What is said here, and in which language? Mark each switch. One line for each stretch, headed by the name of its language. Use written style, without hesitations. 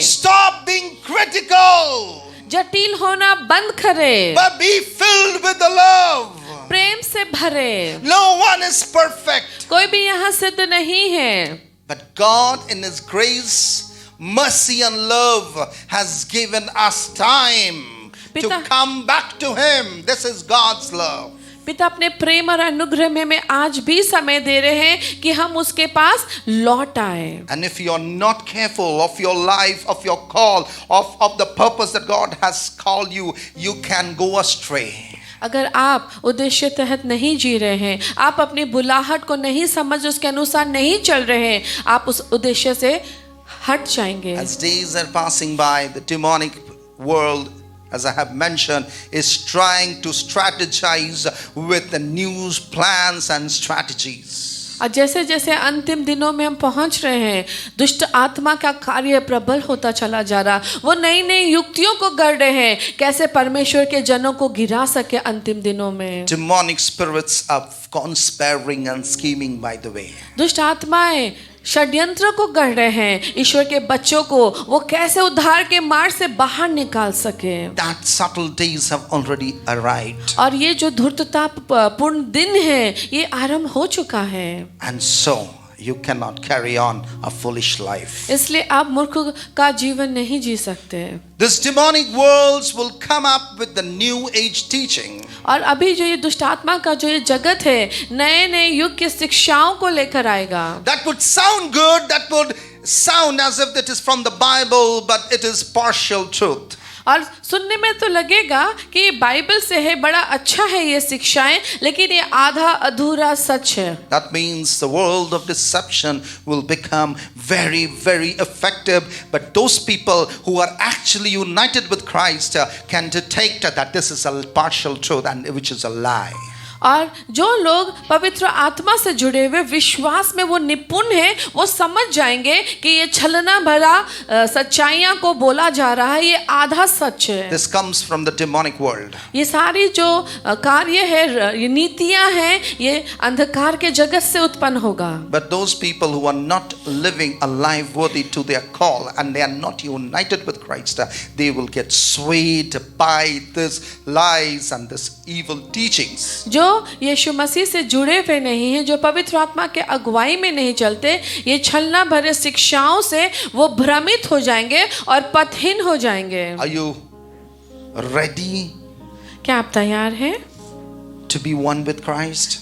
English: Stop being critical.
Hindi: जटिल होना बंद करें।
English: But be filled with the love.
Hindi: प्रेम से भरे।
English: No one is perfect.
Hindi: कोई भी यहाँ सिद्ध नहीं है।
English: But God in His grace, mercy and love has given us time to
Hindi: पिता-
English: come back to Him. This is God's love.
Hindi: पिता अपने प्रेम और अनुग्रह में हमें आज भी समय दे रहे हैं कि हम उसके पास लौट आए।
English: And if you're not careful of your life, of your call, of the purpose that God has called you, you can go astray.
Hindi: अगर आप उद्देश्य तहत नहीं जी रहे हैं, आप अपनी बुलाहट को नहीं समझ उसके अनुसार नहीं चल रहे हैं, आप उस उद्देश्य से हट जाएंगे।
English: As days are passing by, the demonic world, as I have mentioned, is trying to strategize with the news plans and strategies.
Hindi: और जैसे जैसे अंतिम दिनों में हम पहुंच रहे हैं, दुष्ट आत्मा का कार्य प्रबल होता चला जा रहा। वो नई नई युक्तियों को गढ़ रहे हैं, कैसे परमेश्वर के जनों को गिरा सके अंतिम दिनों में।
English: Demonic spirits are conspiring and scheming by the way.
Hindi: दुष्ट आत्माएं षड्यंत्र को गढ़ रहे हैं, ईश्वर के बच्चों को वो कैसे उद्धार के मार्ग से बाहर निकाल सके।
English: That subtle days have already arrived.
Hindi: और ये जो धूर्तता पूर्ण दिन है, ये आरंभ हो चुका है।
English: And so you cannot carry on a foolish life.
Hindi: इसलिए आप मूर्ख का जीवन नहीं जी सकते।
English: This demonic worlds will come up with the new age teaching.
Hindi: और अभी जो ये दुष्ट आत्मा का जो ये जगत है, नए नए युग की शिक्षाओं को लेकर आएगा।
English: That would sound good, that would sound as if it is from the Bible, but it is partial truth.
Hindi: और सुनने में तो लगेगा कि ये बाइबल से है, बड़ा अच्छा है ये शिक्षाएं, लेकिन ये आधा अधूरा सच है।
English: That means the world of deception will become very, very effective. But those people who are actually united with Christ can detect that this is a partial truth and which is a lie.
Hindi: और जो लोग पवित्र आत्मा से जुड़े हुए विश्वास में वो निपुण हैं, वो समझ जाएंगे कि ये छलना भरा सच्चाइयां को बोला जा रहा है, ये आधा सच है।
English: This comes from the demonic world.
Hindi: ये सारी जो कार्य है, ये नीतियां हैं, ये अंधकार के जगत से उत्पन्न होगा।
English: But those people who are not living a life worthy to their call and they are not united with Christ, they will get swayed by this lies and this evil teachings.
Hindi: जो यीशु मसीह से जुड़े हुए नहीं हैं, जो पवित्र आत्मा के अगुवाई में नहीं चलते, ये छलना भरे शिक्षाओं से वो भ्रमित हो जाएंगे और पथहीन हो जाएंगे।
English: Are you ready
Hindi: क्या आप तैयार हैं?
English: to be one with Christ?